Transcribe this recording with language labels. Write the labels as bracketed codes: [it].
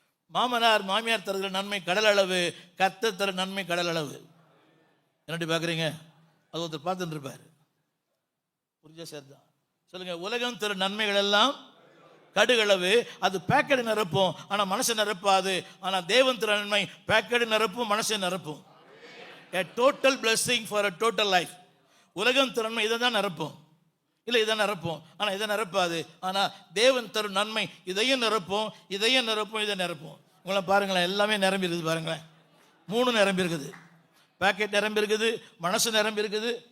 [ta] மாமனார் மாமியார் தருகிற நன்மை கடல் அளவு, கர்த்தர் தர நன்மை கடல் அளவு. என்னடி பார்க்குறீங்க? அது ஒருத்தர் பார்த்துட்டு இருப்பார். புரிஞ்சா சார் தான். சொல்லுங்க, உலகம் திரு நன்மைகள் எல்லாம் கடுகளவு, அது பேக்கெட் நிரப்பும், ஆனால் மனசை நிரப்பாது. ஆனால் தேவன் திரு நன்மை பேக்கெட் நிரப்பும், மனசை நிரப்பும். [en] A total blessing for a total life. [ta] உலகம் திரு நன்மை இதை தான் நிரப்பும், இல்லை இதை நிரப்பும், ஆனால் இதை நிரப்பாது. ஆனால் தேவன் தரும் நன்மை இதையும் நிரப்பும், இதை நிரப்பும். உங்களை பாருங்களேன், எல்லாமே நிரம்பி இருக்குது. பாருங்களேன், 3 நிரம்பி இருக்குது. பேக்கெட் நிரம்பி இருக்குது, மனசு நிரம்பி இருக்குது.